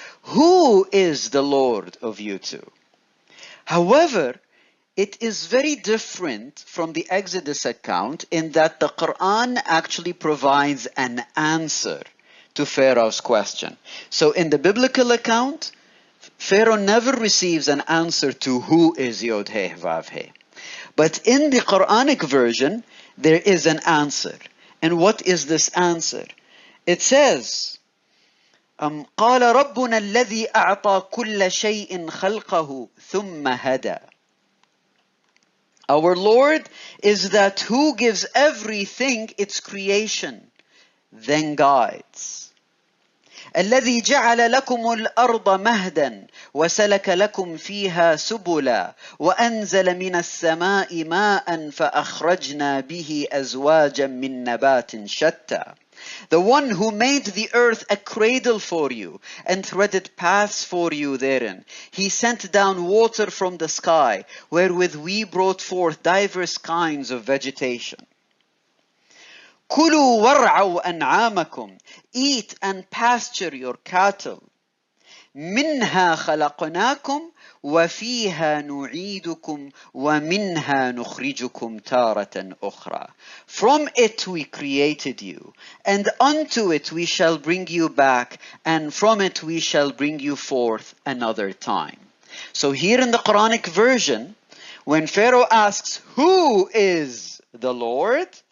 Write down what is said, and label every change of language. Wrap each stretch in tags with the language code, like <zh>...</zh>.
<en>Who is the Lord of you two? However, it is very different from the Exodus account in that the Quran actually provides an answer to Pharaoh's question. So in the biblical account, Pharaoh never receives an answer to who is Yod He Vav He. But in the Quranic version, there is an answer. And what is this answer? It says,</en> <ar>قال ربنا الذي أعطى كل شيء خلقه ثم هدى.</ar> <en>Our Lord is that who gives everything its creation, then guides.</en> <ar>الذي جعل لكم الأرض مهدا وسلك لكم فيها سبلا وأنزل من السماء ماء فأخرجنا به أزواجا من نبات شتى.</ar> <en>The one who made the earth a cradle for you and threaded paths for you therein. He sent down water from the sky, wherewith we brought forth diverse kinds of vegetation.</en> <ar>كُلُوا وَارْعَوْا أَنْعَامَكُمْ.</ar> <en>Eat and pasture your cattle.</en> <ar>منها خلقناكم وفيها نعيدكم ومنها نخرجكم تارة أخرى.</ar> <en>From it we created you, and unto it we shall bring you back, and from it we shall bring you forth another time. So here in the Quranic version, when Pharaoh asks, who is the Lord?</en>